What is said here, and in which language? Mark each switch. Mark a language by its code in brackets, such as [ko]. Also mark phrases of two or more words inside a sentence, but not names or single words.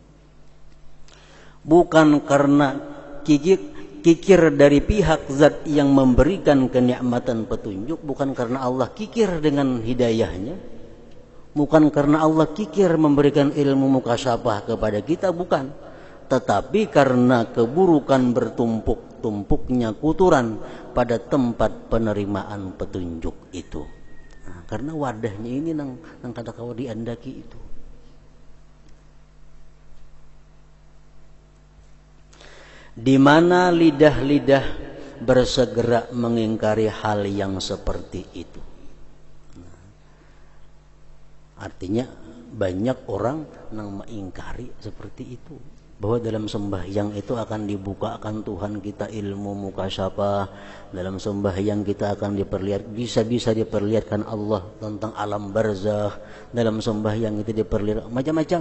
[id] Bukan karena kikir dari pihak zat yang memberikan kenikmatan petunjuk, bukan karena Allah kikir dengan hidayahnya, bukan karena Allah kikir memberikan ilmu mukasyafah kepada kita, bukan, tetapi karena keburukan bertumpuk-tumpuknya kuturan pada tempat penerimaan petunjuk itu. [bjn] Nah, karena wadahnya ini nang kada kawa diandaki itu. [id] Di mana lidah-lidah bersegera mengingkari hal yang seperti itu. Nah, artinya banyak orang yang mengingkari seperti itu, bahwa dalam sembahyang itu akan dibukakan Tuhan kita ilmu mukasyafah, dalam sembahyang kita akan bisa diperlihatkan Allah tentang alam barzakh, dalam sembahyang itu diperlihatkan macam-macam.